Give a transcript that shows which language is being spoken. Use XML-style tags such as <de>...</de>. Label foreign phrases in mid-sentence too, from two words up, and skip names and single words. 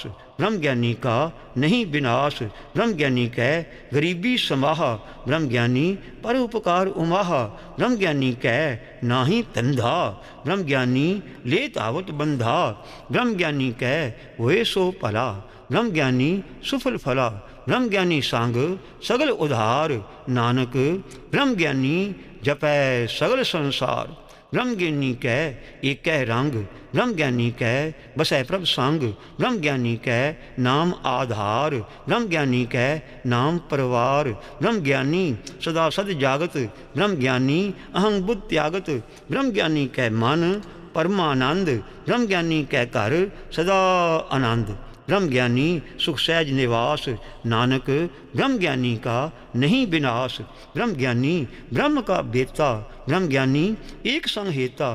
<hi>ब्रह्म ज्ञानी का नहीं विनाश। ब्रह्म ज्ञानी कै गरीबी समाहा। ब्रह्म ज्ञानी पर उपकार उमाहा। ब्रह्म ज्ञानी कै नाही धंधा। ब्रह्म ज्ञानी ले तावत बंधा। ब्रह्म ज्ञानी कै होए सो भला। ब्रह्म ज्ञानी सुफल फला। ब्रह्म ज्ञानी संग सगल उधार। नानक ब्रह्म ज्ञानी जपै सगल संसार। ब्रह्म ज्ञानी कै एक रंग। ब्रह्म ज्ञानी कै बसै प्रभ संग। ब्रह्म ज्ञानी कै नाम आधार। ब्रह्म ज्ञानी कै नाम परवार। ब्रह्म ज्ञानी सदा सद जागत। ब्रह्म ज्ञानी अहं बुद्ध त्यागत। ब्रह्म ज्ञानी कै मन परमानंद। ब्रह्म ज्ञानी कै घर सदा आनंद। ब्रह्म ज्ञानी सुख सहज निवास। नानक ब्रह्म ज्ञानी का नहीं विनाश। ब्रह्म ज्ञानी ब्रह्म का बेता। ब्रह्म ज्ञानी एक संग हेता।</hi>